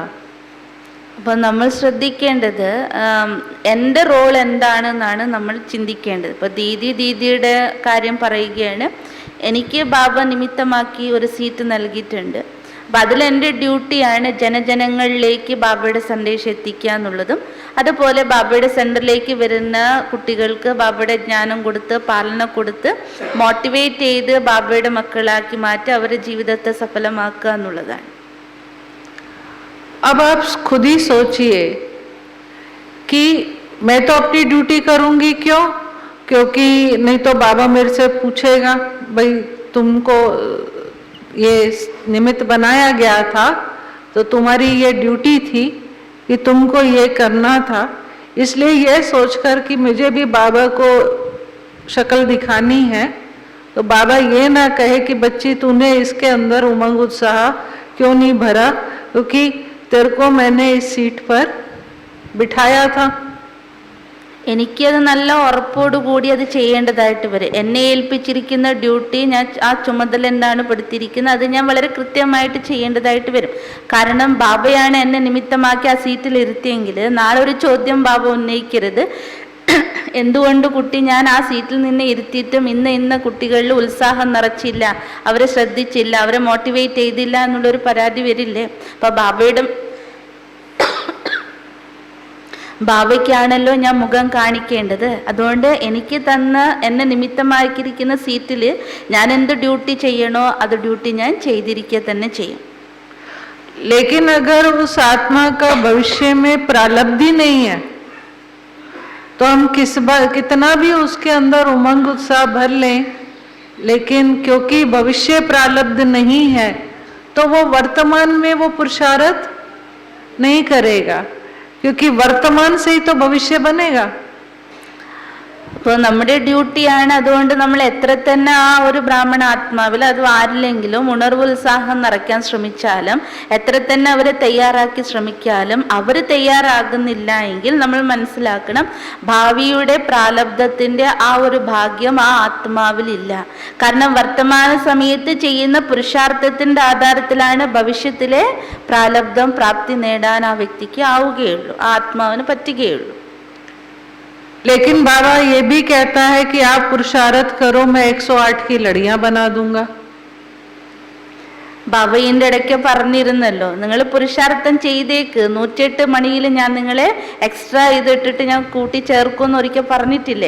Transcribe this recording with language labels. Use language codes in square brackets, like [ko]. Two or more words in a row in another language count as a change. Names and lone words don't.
[ml] അപ്പോൾ നമ്മൾ ശ്രദ്ധിക്കേണ്ടത് എൻ്റെ റോൾ എന്താണെന്നാണ് നമ്മൾ ചിന്തിക്കേണ്ടത്. ഇപ്പോൾ ദീദിയുടെ കാര്യം പറയുകയാണ്, എനിക്ക് ബാബ നിമിത്തമാക്കി ഒരു സീറ്റ് നൽകിയിട്ടുണ്ട്. അപ്പം അതിലെൻ്റെ ഡ്യൂട്ടിയാണ് ജനജനങ്ങളിലേക്ക് ബാബയുടെ സന്ദേശം എത്തിക്കുക എന്നുള്ളതും, അതുപോലെ ബാബയുടെ സെൻറ്ററിലേക്ക് വരുന്ന കുട്ടികൾക്ക് ബാബയുടെ ജ്ഞാനം കൊടുത്ത് പാലന കൊടുത്ത് മോട്ടിവേറ്റ് ചെയ്ത് ബാബയുടെ മക്കളാക്കി മാറ്റി അവരുടെ ജീവിതത്തെ സഫലമാക്കുക എന്നുള്ളതാണ്. [hi] अब आप खुद ही सोचिए कि मैं तो अपनी ड्यूटी करूंगी, क्यों? क्योंकि नहीं तो बाबा मेरे से पूछेगा, भाई तुमको ये निमित्त बनाया गया था तो तुम्हारी ये ड्यूटी थी कि तुमको ये करना था. इसलिए ये सोचकर कि मुझे भी बाबा को शक्ल दिखानी है, तो बाबा ये ना कहे कि बच्ची तूने इसके अंदर उमंग उत्साह क्यों नहीं भरा, क्योंकि तेरे को मैंने इस सीट पर बिठाया था. [ml] എനിക്കത് നല്ല ഉറപ്പോടുകൂടി അത് ചെയ്യേണ്ടതായിട്ട് വരും. എന്നെ ഏൽപ്പിച്ചിരിക്കുന്ന ഡ്യൂട്ടി, ഞാൻ ആ ചുമതല എന്താണ് പെടുത്തിയിരിക്കുന്നത് അത് ഞാൻ വളരെ കൃത്യമായിട്ട് ചെയ്യേണ്ടതായിട്ട് വരും. കാരണം ബാബയാണ് എന്നെ നിമിത്തമാക്കി ആ സീറ്റിൽ ഇരുത്തിയെങ്കിൽ നാളെ ഒരു ചോദ്യം ബാബ ഉന്നയിക്കരുത്, എന്തുകൊണ്ട് കുട്ടി ഞാൻ ആ സീറ്റിൽ നിന്ന് ഇരുത്തിയിട്ടും ഇന്ന കുട്ടികളിൽ ഉത്സാഹം നിറച്ചില്ല, അവരെ ശ്രദ്ധിച്ചില്ല, അവരെ മോട്ടിവേറ്റ് ചെയ്തില്ല എന്നുള്ളൊരു പരാതി വരില്ലേ? അപ്പം ബാബയ്ക്കാണല്ലോ ഞാൻ മുഖം കാണിക്കേണ്ടത്. അതുകൊണ്ട് എനിക്ക് എന്നെ നിമിത്തമാക്കിയിരിക്കുന്ന സീറ്റിൽ ഞാൻ എന്ത് ഡ്യൂട്ടി ചെയ്യണോ അത് ഡ്യൂട്ടി ഞാൻ ചെയ്തിരിക്കുക തന്നെ ചെയ്യും. [hi] लेकिन अगर उस आत्मा का भविष्य में प्रारब्धि नहीं है तो हम कितना भी उसके अंदर उमंग उत्साह भर लें, लेकिन क्योंकि भविष्य प्रारब्ध नहीं है तो वो वर्तमान में वो पुरुषार्थ नहीं करेगा, क्योंकि वर्तमान से ही तो भविष्य बनेगा. [ml] അപ്പോൾ നമ്മുടെ ഡ്യൂട്ടിയാണ്. അതുകൊണ്ട് നമ്മൾ എത്ര തന്നെ ആ ഒരു ബ്രാഹ്മണ ആത്മാവിൽ അത് ആരില്ലെങ്കിലും ഉണർവുത്സാഹം നിറയ്ക്കാൻ ശ്രമിച്ചാലും, എത്ര തന്നെ അവരെ തയ്യാറാക്കി ശ്രമിക്കാലും അവർ തയ്യാറാകുന്നില്ല എങ്കിൽ നമ്മൾ മനസ്സിലാക്കണം, ഭാവിയുടെ പ്രാലബ്ധത്തിന്റെ ആ ഒരു ഭാഗ്യം ആ ആത്മാവിലില്ല. കാരണം വർത്തമാന സമയത്ത് ചെയ്യുന്ന പുരുഷാർത്ഥത്തിന്റെ ആധാരത്തിലാണ് ഭവിഷ്യത്തിലെ പ്രാലബ്ധം പ്രാപ്തി നേടാൻ ആ വ്യക്തിക്ക് ആവുകയുള്ളൂ, ആ ആത്മാവിന് പറ്റുകയുള്ളൂ. [hi] लेकिन बाबा ये भी कहता है कि आप पुरुषार्थ करो, मैं 108 की लड़ियां बना दूंगा. [ml] ബാബ ഇതിൻ്റെ ഇടയ്ക്ക് പറഞ്ഞിരുന്നല്ലോ, നിങ്ങൾ പുരുഷാർത്ഥം ചെയ്തേക്ക്, 108 മണിയിൽ ഞാൻ നിങ്ങളെ എക്സ്ട്രാ ഇതിട്ടിട്ട് ഞാൻ കൂട്ടി ചേർക്കുമെന്ന് ഒരിക്കൽ പറഞ്ഞിട്ടില്ലേ?